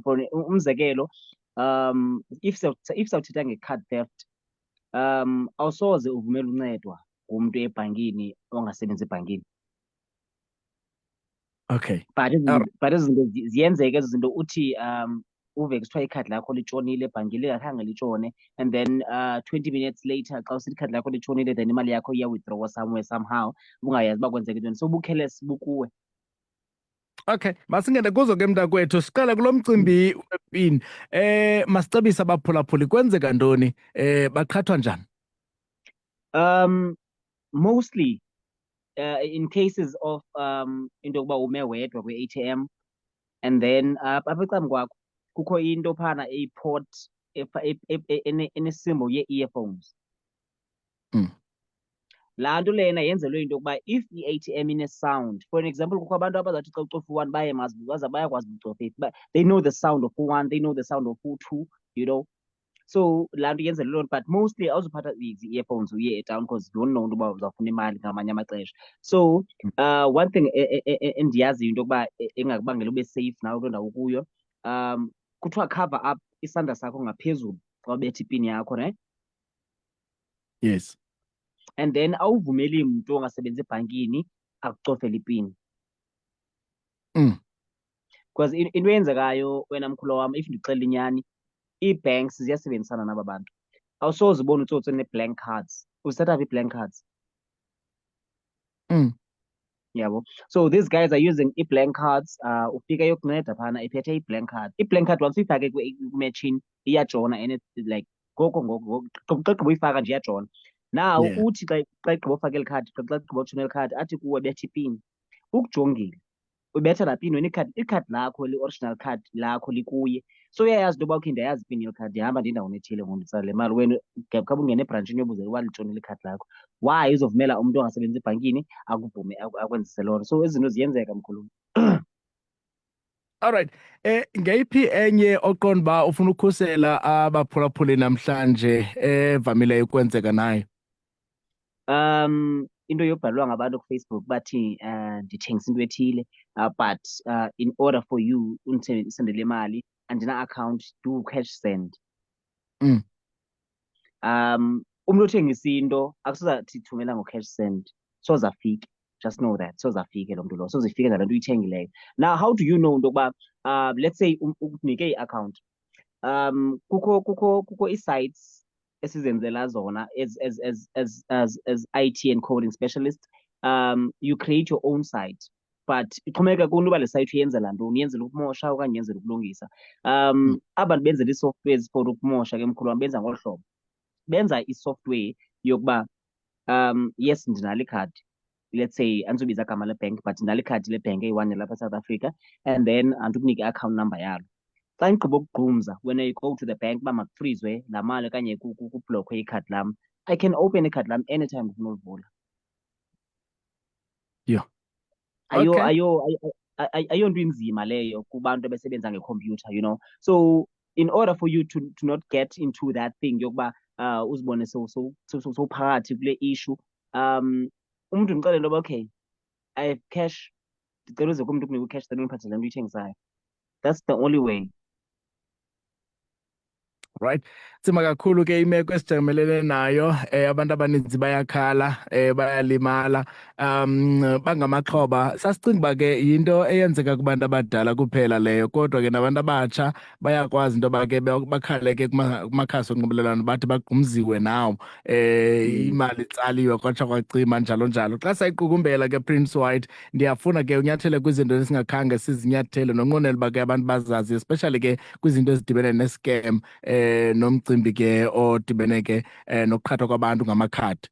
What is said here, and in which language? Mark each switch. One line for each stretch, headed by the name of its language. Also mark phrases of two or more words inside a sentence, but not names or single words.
Xhosa: For umzekelo, if sawuthetha nge-
English: card theft,
Xhosa: awusoze uvumele uncedwa ngumntu ebhankini ongasebenzi ebhankini. Okay. But ezi zinto ziyenzeka ezo zinto, uthi uve kusithiwa ikhadi lakho litshonile ebhankini lingakhange litshone,
English: and then 20 minutes later
Xhosa: xa usithi ikhadi lakho litshonile, then imali yakho iya-withdrawa
English: somewhere somehow
Xhosa: bungayazi uba kwenzeka ntoni. So bukhelesi bukuwe. Okay, masingene kuzo ke mntakwethu, siqale kulo mcimbi wepini. Masicebise abaphulaphuli kwenzeka ntoni? Baqhathwa njani?
English: Mostly in cases of
Xhosa: into yokuba ume wedwa kwi-ATM,
English: and then
Xhosa: apha ecam kwakho kukho into phana eyi-port enesimbo yee-earphones. Laa nto lena yenzelwe into yokuba if i-ATM ine-sound,
English: for an example,
Xhosa: kukho abantu abazawuthi xa ucofa u-one bayakwazi ucofa
English: it, but they know the sound of u-one, they know the sound of u-two, you know.
Xhosa: So laa nto yenzelwe loo nto, but mostly awuzuphatha ii-earphones uye etown
English: because don't know
Xhosa: into yoba uzawufuna imali ngamanye amaxesha.
English: So one thing
Xhosa: endiyaziyo into yokuba engakubangela ube safe nawe kuloo ndawo ukuyo, kuthiwa
English: cover up
Xhosa: isandla sakho ngaphezulu xa ubetha ipini yakho, ne? Yes. And then awuvumeli mntu ongasebenzi ebhankini akucofele ipini. Because into eyenzekayo wena mkhulu wam, if ndixelela inyani, ii-banks ziyasebenzisana naba bantu. Awusoze ubone utsotsi nee-blank cards. Uzithatha phi ii-blank cards? Yabo.
English: So these guys are using ii-blank cards.
Xhosa: Ufika yokunceda phana iphethe i-blank card. I-blank card once uyifake kwi-machine iyajona,
English: and it's like
Xhosa: ngoko xa uyifaka nje iyajona. Now uthi xa igqiba ufaka eli khadi, xa igqiba utshona eli khadi, athi kuwe betha ipini. Ukujongile ubetha laa pini, wena ikhadi lakho li-
English: original card
Xhosa: lakho likuye. So uyayazi into yoba okay, ndiyayazi ipini yeli khadi, ndihamba ndiye endaweni ethile ngoku nditsala le mali. Wena khawube ungene ebrantshini uyobuza uba litshonile ikhadi lakho. Why uzovumela umntu ongasebenzi ebhankini akuvume akwenzise loo nto? So ezi zinto ziyenzeka mkhulu. Alright. Ngeyiphi enye oqonda uba ufuna ukhusela abaphulaphuli namhlanje evamileyo ukwenzeka nayo? Into yobhalwa ngabantu kuFacebook bathi ndithengisa into ethile,
English: but in order for you
Xhosa: undisendele imali andina-account,
English: do cash send.
Xhosa: Umntu othengisa into akusozathi thumela ngo-
English: cash send,
Xhosa: soze afike.
English: Just know that
Xhosa: soze afike loo mntu lowo, soze ifike ngale nto uyithengileyo.
English: Now how do you know
Xhosa: into yokuba
English: let's say
Xhosa: ukunike i-account, kukho ii-sites esizenzela zona
English: as IT and coding specialist. You create your own site, but
Xhosa: ixhomekeka kunto uba le site uyenzela ntoni, uyenzela ukumosha okanye uyenzela ukulungisa. Abantu benzela ii-softwares for ukumosha ke mkhulu wam benza ngolu hlobo. Benza i-software yokuba yes, ndinalo ikhadi,
English: let's say
Xhosa: andizubiza igama lebhenki, but ndinalo ikhadi lebhenki eyi-one lapha eSouth Africa,
English: and then
Xhosa: andikunike i-
English: account number
Xhosa: yalo. Xa ndigqiba ukugqumza,
English: when I go to the bank
Xhosa: uba makufrizwe laa mali okanye kublokhwe ikhadi lam,
English: I can open
Xhosa: ikhadi lam anytime ndifuna ulivula. Yeah. Ayonto inzima leyo kubantu abasebenza ngekhompyutha,
English: you know. So in order for you to not get into that thing
Xhosa: yokuba uzibone sowuphakathi kule issue, umntu ndixelele into yoba okay,
English: I have cash,
Xhosa: ndicela uze kumntu kunike u-cash then undiphathele le nto uyithengisayo.
English: That's the only way. Right.
Xhosa: Sima kakhulu ke imeko esijamelene nayo abantu abaninzi bayakhala bayalimala bangamaxhoba sasicinga ba ke into eyenzeka kubantu abadala kuphela leyo kodwa ke nabantu abatsha bayakwazi into ba ke bakhale ke kumakhasi onxibelelwano bathi bagqumziwe nawo imali itsaliwe kwatsha kwacima njalo njalo xa sayiqukumbela ke Prince White ndiyafuna ke unyathele kwizinto esingakhange sizinyathele nonqonela uba ke abantu bazazi especially ke kwizinto ezidibene nescam nomcimbi ke odibene ke nokuqhathwa kwabantu ngamakhadi.